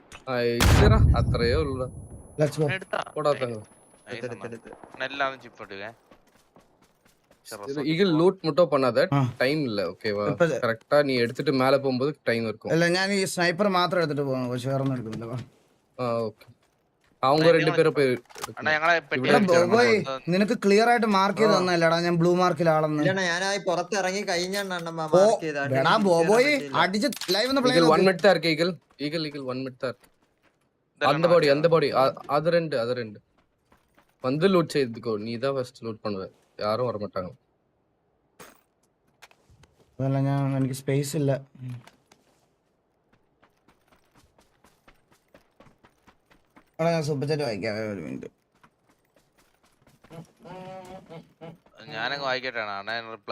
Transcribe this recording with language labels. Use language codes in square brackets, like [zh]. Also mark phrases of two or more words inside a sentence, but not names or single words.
[ml] ഇല്ലടാ അത്രയേ ഉള്ളൂ. [en] let's go. [ml] എടുത്താ പോടാത്തങ്ങ. എടുത്തെടുത്ത് എല്ലാം ചിപ്പ് ഇടുക. [ta] ஈகிள் லூட் மட்டும் பண்ணாத, ஆ. டைம் இல்ல ஓகேவா? இப்ப கரெக்டா நீ எடுத்துட்டு மேல போகும்போது டைம் இருக்கும். [ml] അല്ല ഞാൻ ഈ സ്നൈപ്പർ മാത്രം എടുത്തിട്ട് പോകണം, പക്ഷെ വേറെ ഒന്നും എടുക്കുന്നില്ല. വാ. [ta] ஓகே. அவங்க ரெண்டு பேரும் போய் [ml] അണ്ണാ ഞങ്ങളെ പെട്ടി എടാ ഇവിടെ ബോയ്, നിനക്ക് ക്ലിയർ ആയിട്ട് മാർക്ക് ചെയ്ത് ആ. തന്നല്ലേടാ ഞാൻ ബ്ലൂ മാർക്കിലാണെന്ന്. ഇല്ലണ്ണ ഞാൻ പുറത്തിറങ്ങി കഴിഞ്ഞാണ് ഓ മാർക്ക് ചെയ്തത്. എടാ ബോബോയ് അടിച്ച് ലൈവ് ഒന്ന് പ്ലേ [ta] ஈகிள் 1 மினிட் தான் இருக்கு. ஈகிள் 1 மினிட் தான் இருக்கு. அந்த பாடி அது ரெண்டு வந்து லூட் செய்துக்கோ. நீ தான் ஃபர்ஸ்ட் லூட் பண்ணுவ, யாரும் வர மாட்டாங்க. [ml] അതല്ല, എനിക്ക് സ്പേസ് ഇല്ല. എടാ ഞാൻ [en] super chat [ml] വായിക്കാം, ഒരു മിനിറ്റ്. ഞാനങ്ങ് വായിക്കട്ടെ അണ്ണാ, റിപ്ലൈ